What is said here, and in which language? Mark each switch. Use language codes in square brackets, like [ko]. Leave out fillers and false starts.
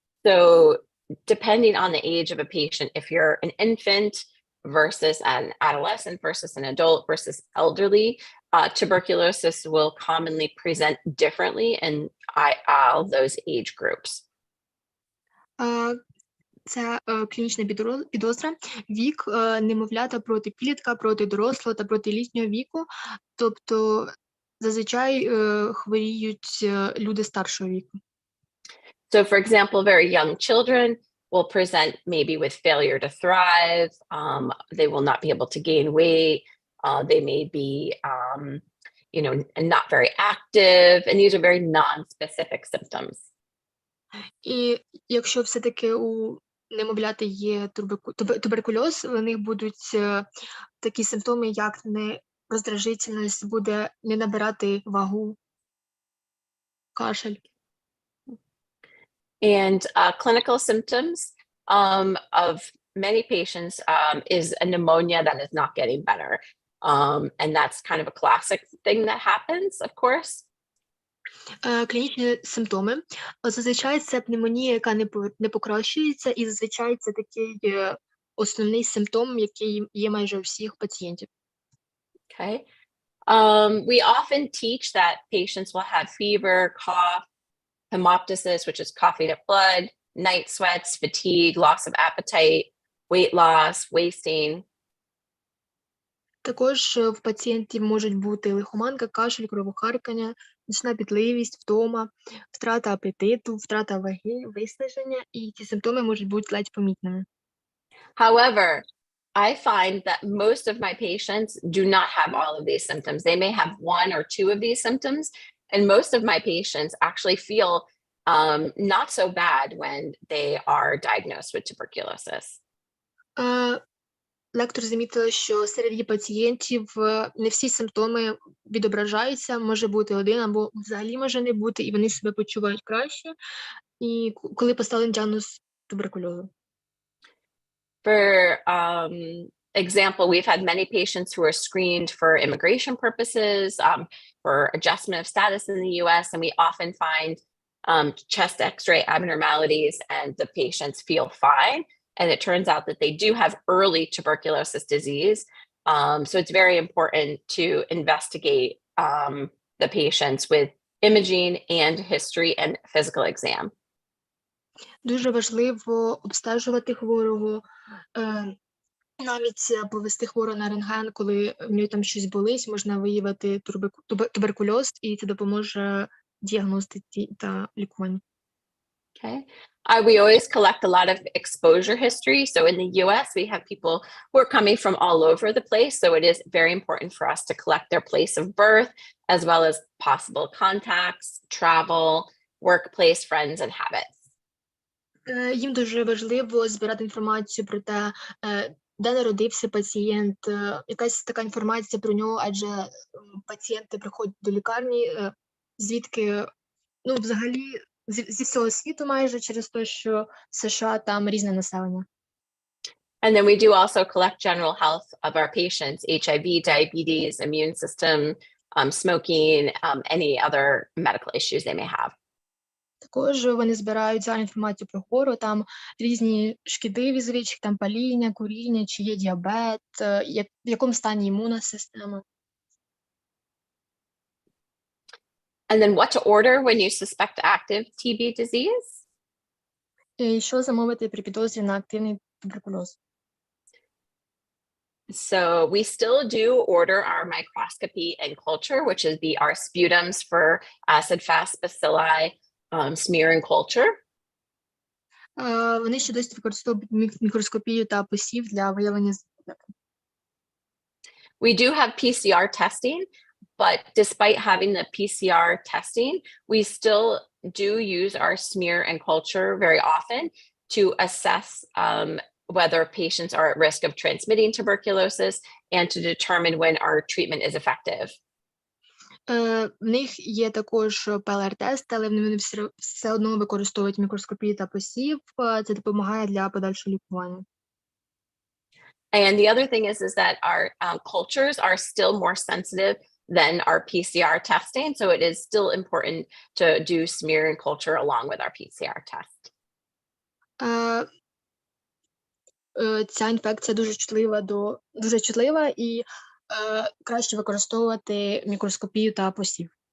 [en] So depending on the age of a patient, if you're an infant versus an adolescent versus an adult versus elderly, tuberculosis will commonly present differently in all those age groups. [uk] Це клінічна підозра, вік немовлята проти підлітка, проти дорослого та проти літнього віку, тобто зазвичай хворіють люди старшого віку. [en] So, for example, very young children will present maybe with failure to thrive. They will not be able to gain weight. They may be, not very active. And these are very non-specific symptoms. [uk] І якщо все-таки у немовляти є туберкульоз, у них будуть такі симптоми, як роздражительність, буде не набирати вагу, кашель. [en] And clinical symptoms of many patients is a pneumonia that is not getting better. And that's kind of a classic thing that happens, of course. [uk] Клінічні симптоми. Зазвичай це пневмонія, яка не покращується, і зазвичай це такий основний симптом, який є майже у всіх пацієнтів. [en] Okay. We often teach that patients will have fever, cough, hemoptysis, which is coughing up blood, night sweats, fatigue, loss of appetite, weight loss, wasting. [uk] Також в пацієнтів можуть бути лихоманка, кашель, кровохаркання, нічна пітливість, втома, втрата апетиту, втрата ваги, виснаження, і ці симптоми можуть бути ледь помітними. [en] However, I find that most of my patients do not have all of these symptoms. They may have one or two of these symptoms, and most of my patients actually feel not so bad when they are diagnosed with tuberculosis. [uk] Лектор замітила, що серед її пацієнтів не всі симптоми відображаються, може бути один або взагалі може не бути, і вони себе почувають краще, і коли поставлений діагноз туберкульозу. [en] For example, we've had many patients who are screened for immigration purposes, for adjustment of status in the US, and we often find chest x-ray abnormalities and the patients feel fine. And it turns out that they do have early tuberculosis disease. So it's very important to investigate the patients with imaging and history and physical exam. [uk] Дуже важливо обстежувати хворого, навіть повести хворого на рентген, коли в нього там щось болить, можна виявити туберкульоз, і це допоможе діагностиці та лікуванню. [en] Okay. We always collect a lot of exposure history. So in the US, we have people who are coming from all over the place. So it is very important for us to collect their place of birth, as well as possible contacts, travel, workplace, friends, and habits. [uk] Їм дуже важливо збирати інформацію про те, де народився пацієнт, якась така інформація про нього, адже пацієнти приходять до лікарні, звідки, взагалі, зі всього світу майже, через те, що в США там різне населення. [en] And then we do also collect general health of our patients, HIV, diabetes, immune system, smoking, any other medical issues they may have. [uk] Також вони збирають загальну інформацію про хвору, там різні шкідливі звички, там паління, куріння, чи є діабет, в якому стані імунна система. [en] And then what to order when you suspect active TB disease? [uk] І що замовити при підозрі на активний туберкульоз? [en] So we still do order our microscopy and culture, which is our sputums for acid-fast bacilli, smear and culture. [uk] Вони ще досі використовують мікроскопію та посів для виявлення збудника. [en] We do have PCR testing, but despite having the PCR testing, we still do use our smear and culture very often to assess whether patients are at risk of transmitting tuberculosis and to determine when our treatment is effective. [uk] В них є також ПЛР-тест, але вони все одно використовують мікроскопію та посів. Це допомагає для подальшого лікування. [en] And the other thing is that our cultures are still more sensitive than our PCR testing. So it is still important to do smear and culture along with our PCR test. [uk] Ця інфекція дуже чутлива і краще використовувати мікроскопію та посів.